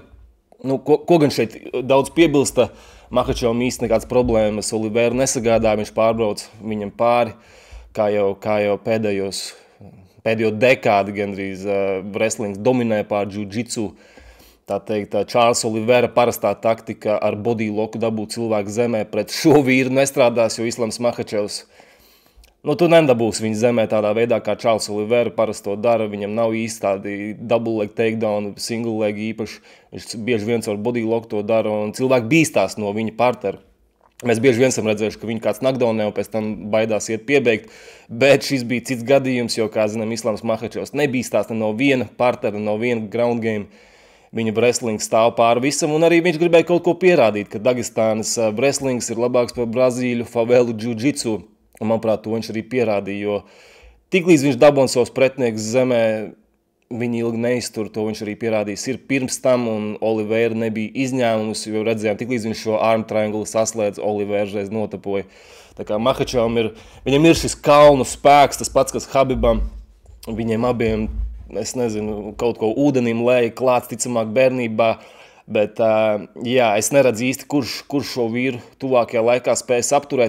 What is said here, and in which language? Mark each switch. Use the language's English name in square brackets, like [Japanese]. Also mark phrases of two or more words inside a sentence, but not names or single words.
[Latvian] Ko gan šeit daudz piebilsta, Makhačevam īsti nekādas problēmas Oliveru nesagādā, viņš pārbrauc viņam pāri, kā jau pēdējo dekādi gandrīz wrestlings dominē pār jiu-jitsu. Tā teikt, Čārlza Olivera parastā taktika ar [English] body locku [Latvian] dabūt cilvēku zemē pret šo vīru nestrādās, jo Islams Makhačevs tu nedabūsi viņu zemē tādā veidā, kā Čārlza Olivera parasti to dara. Viņam nav īsti tādi [English] double leg takedown, single leg [Latvian] īpaši. Viņš bieži viens ar [English] body lock [Latvian] to dara, un cilvēki bīstās no viņa partera. Mēs bieži vien esam redzējuši, ka viņu kāds knockdownē un pēc tam baidās iet piebeigt, bet šis bija cits gadījums, jo, kā zinām, Islams Makhačevs nebīstās ne no viena partera, no viena [English] ground game. [Latvian] Viņa wrestling stāv pāri visam, un arī viņš gribēja kaut ko pierādīt, ka Dagestānas wrestlings ir labāks par Brazīļu favelu jiu-jitsu. Un, manuprāt, to viņš arī pierādīja, jo tiklīdz viņš dabūna savus pretinieks zemē, viņi ilgi neiztur, to viņš arī pierādījis ir pirms tam, un Oliveira nebija izņēmums, jo redzējām, tiklīdz viņš šo [English] arm triangle [Latvian] saslēdz, Oliveira reiz notapoja. Tā kā Makhačevam viņam ir šis kalnu spēks, tas pats, kas Habibam, viņiem abiem, es nezinu, kaut ko ūdenim lēja klāts, ticamāk bērnībā, bet es neredzu īsti, kurš šo vīru tuvākajā laikā spējas apturēt.